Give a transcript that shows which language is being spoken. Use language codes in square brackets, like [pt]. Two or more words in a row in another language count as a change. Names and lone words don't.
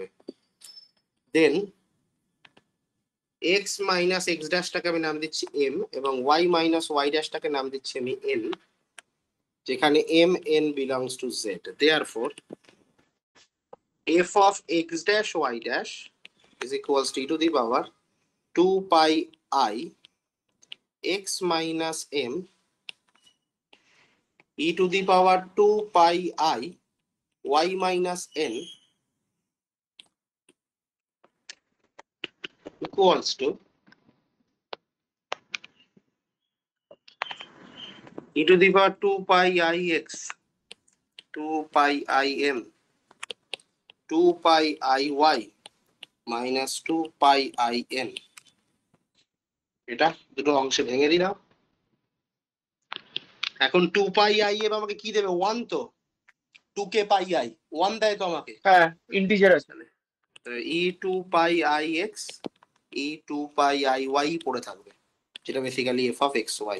[bn] দেন [en] x minus x [bn] ড্যাশটাকে আমি নাম দিচ্ছি এম এবং [en] y minus y [bn] ড্যাশটাকে নাম দিচ্ছি আমি এন, যেখানে এম এন [en] belongs to Z. therefore f of x dash y dash is equals to e to the power 2 pi I x minus m e to the power 2 pi I y minus n equals to e to the power 2 pi I x 2 pi I m 2 pi I y minus 2 pi I n। [bn] এটা দুটো অংশে ভেঙে দিলাম। এখন 2 [en] pi I [bn] এর আমাকে কি দেবে? 1 তো [en] 2k pi I [bn] 1 দেয় তো আমাকে, হ্যাঁ, ইন্টিজার আছে। [en] e 2 pi I x e 2 pi I y [bn] পড়ে থাকবে, যেটা বেসিক্যালি [en] f of x y.